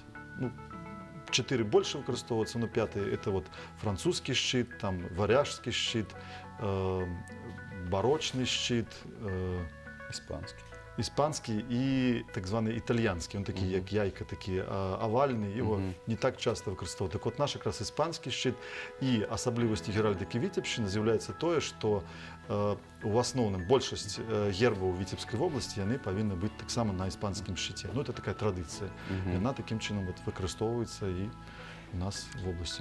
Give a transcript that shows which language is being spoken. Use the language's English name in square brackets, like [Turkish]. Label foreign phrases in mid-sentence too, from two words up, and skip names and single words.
[Belarusian] Ну, 4 больше выкарыстоўваюцца, [Russian] но 5 это вот [Belarusian] французскі шчыт, там варяжскі шчыт, барочны шчыт, іспанскі і так званы італьянскі, он такі як яйка, такі авальны, [Russian] его не так часто выкарыстоўваюць. [Belarusian] Так вот наш якраз іспанскі шчыт і асаблівасцю геральдыкі Віцебшчыны з'яўляецца тое, што у асноўным большасць гербаў Віцебскай вобласці яны павінны быць таксама на іспанскім шчыце. [Russian] Ну, это такая традыцыя. [Belarusian] Яна такім чынам вот выкарыстоўваецца і у нас в вобласці.